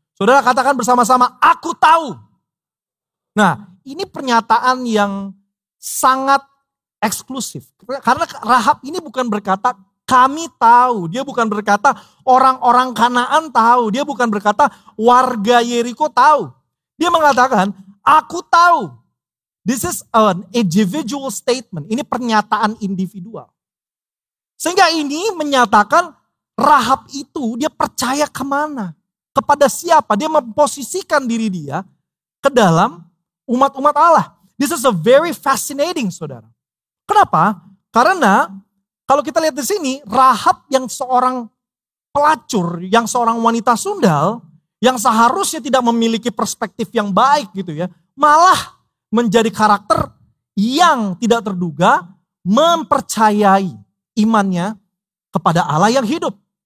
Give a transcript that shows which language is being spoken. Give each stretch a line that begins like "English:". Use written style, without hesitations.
Indonesian: Saudara katakan bersama-sama, aku tahu. Nah, ini pernyataan yang sangat eksklusif. Karena Rahab ini bukan berkata, kami tahu. Dia bukan berkata, orang-orang Kanaan tahu. Dia bukan berkata, warga Yeriko tahu. Dia mengatakan, aku tahu.
English: This is an individual statement.
Indonesian: Ini pernyataan individual. Sehingga ini menyatakan, Rahab itu dia percaya kemana? Kepada siapa? Dia memposisikan diri dia ke dalam umat-umat Allah.
English: This is a very fascinating,
Indonesian: saudara. Kenapa? Karena kalau kita lihat di sini, Rahab yang seorang pelacur, yang seorang wanita sundal, yang seharusnya tidak memiliki perspektif yang baik gitu ya, malah menjadi karakter yang tidak terduga mempercayai imannya kepada Allah yang hidup.